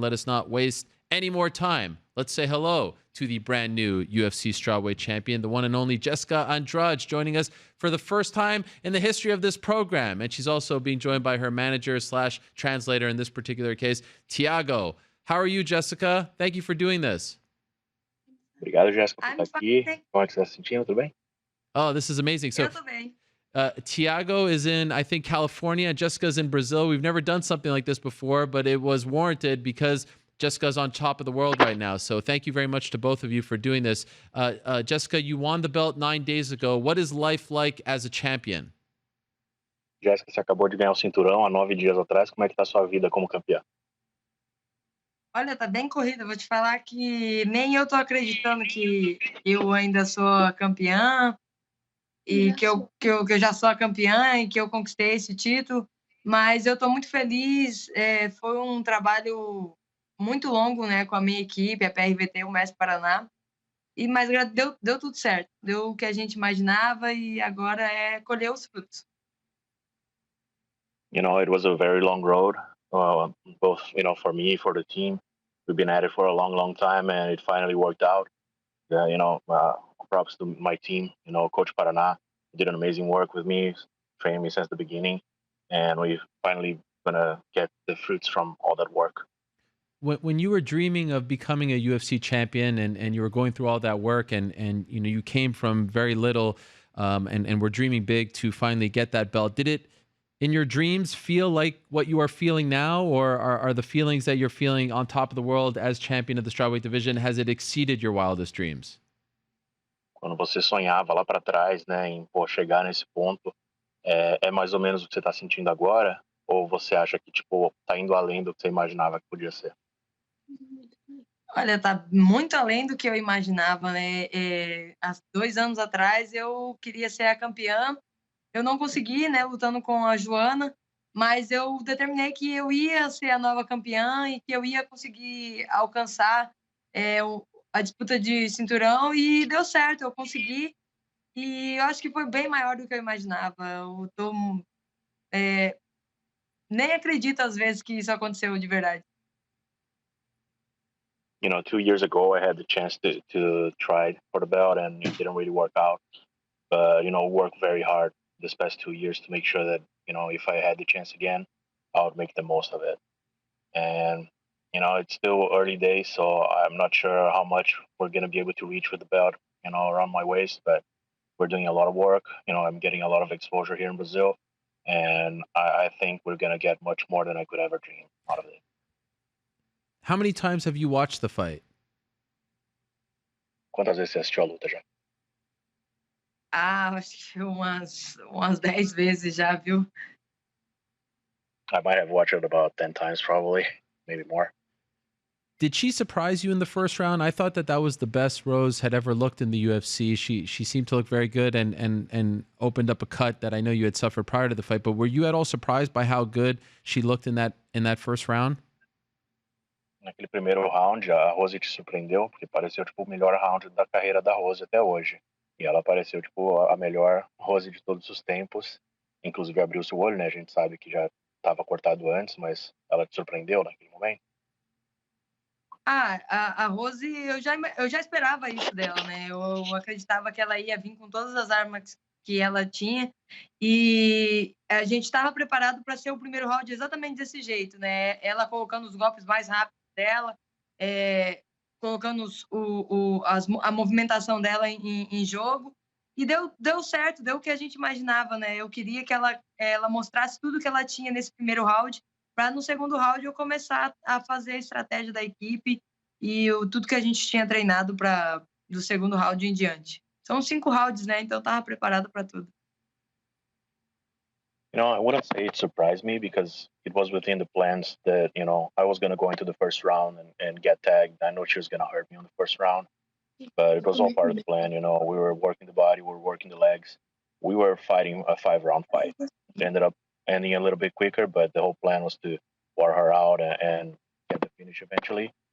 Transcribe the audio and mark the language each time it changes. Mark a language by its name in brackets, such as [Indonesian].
[English] Let us not waste any more time. Let's say hello to the brand new UFC strawweight champion, the one and only Jessica Andrade, joining us for the first time in the history of this program. And she's also being joined by her manager / translator in this particular case, Tiago. How are you, Jessica? Thank you for doing this. [Portuguese] Obrigado, Jéssica, por estar aqui. Como é que você está se sentindo? Tudo bem? [English] Oh, this is amazing. So, Tiago is in, I think, California. Jessica's in Brazil. We've never done something like this before, but it was warranted because Jessica's on top of the world right now. So thank you very much to both of you for doing this. Jessica, you won the belt 9 days ago. What is life like as a champion? [Portuguese] Jéssica, você acabou de ganhar o cinturão há 9 dias atrás. Como é que está a sua vida como campeã? Olha, tá bem corrida. Vou te falar que nem eu tô acreditando que eu ainda sou campeã e que eu já sou a campeã e que eu conquistei esse título. Mas eu tô muito feliz. Foi um trabalho muito longo, né, com a minha equipe, a PRVT, o Mestre Paraná. Mas deu tudo certo. Deu o que a gente imaginava e agora é colher os frutos. [English] You know, it was a very long road. Both, for me, for the team. We've been at it for a long, long time, and it finally worked out. Props to my team. Coach Paraná did an amazing work with me, trained me since the beginning, and we're finally gonna get the fruits from all that work. When you were dreaming of becoming a UFC champion and you were going through all that work and you came from very little and were dreaming big to finally get that belt, did it in your dreams feel like what you are feeling now, or are the feelings that you're feeling on top of the world as champion of the strawweight division, has it exceeded your wildest dreams? [Portuguese] Quando você sonhava lá para trás, né, em chegar nesse ponto, é mais ou menos o que você está sentindo agora? Ou você acha que tá indo além do que você imaginava que podia ser? Olha, tá muito além do que eu imaginava, né? Há 2 anos atrás eu queria ser a campeã. Eu não consegui, né, lutando com a Joana, mas eu determinei que eu ia ser a nova campeã e que eu ia conseguir alcançar a disputa de cinturão, e deu certo, eu consegui. E eu acho que foi bem maior do que eu imaginava. Eu nem acredito às vezes que isso aconteceu de verdade. [English] 2 years ago, I had the chance to try for the belt, and it didn't really work out. But, worked very hard this past 2 years to make sure that, if I had the chance again, I would make the most of it. And, it's still early days, so I'm not sure how much we're going to be able to reach with the belt, around my waist, but we're doing a lot of work. I'm getting a lot of exposure here in Brazil, and I think we're going to get much more than I could ever dream out of it. How many times have you watched the fight? [Portuguese] Quantas vezes você assistiu a luta já? Acho que umas 10 vezes já, viu? [English] I might have watched it about 10 times, probably, maybe more. Did she surprise you in the first round? I thought that was the best Rose had ever looked in the UFC. She seemed to look very good and opened up a cut that I know you had suffered prior to the fight. But were you at all surprised by how good she looked in that first round? [Portuguese] Naquele primeiro round, a Rose te surpreendeu, porque pareceu o melhor round da carreira da Rose até hoje. E ela pareceu a melhor Rose de todos os tempos. Inclusive abriu-se o olho, né? A gente sabe que já estava cortado antes, mas ela te surpreendeu naquele momento? A Rose, eu já esperava isso dela, né? Eu acreditava que ela ia vir com todas as armas que ela tinha, e a gente estava preparado para ser o primeiro round exatamente desse jeito, né? Ela colocando os golpes mais rápidos dela, colocando a movimentação dela em jogo, E deu certo, deu o que a gente imaginava, né? Eu queria que ela mostrasse tudo que ela tinha nesse primeiro round, para no segundo round eu começar a fazer a estratégia da equipe e tudo que a gente tinha treinado do segundo round em diante. São 5 rounds, né? Então eu tava preparado para tudo. [English] You know, I wouldn't say it surprised me because it was within the plans that, you know, I was going to go into the first round and get tagged. I know she was going to hurt me on the first round, but it was all part of the plan. You know, we were working the body, we were working the legs. We were fighting a 5-round fight. It ended up ending a little bit quicker, but the whole plan was to wear her out and get the finish eventually.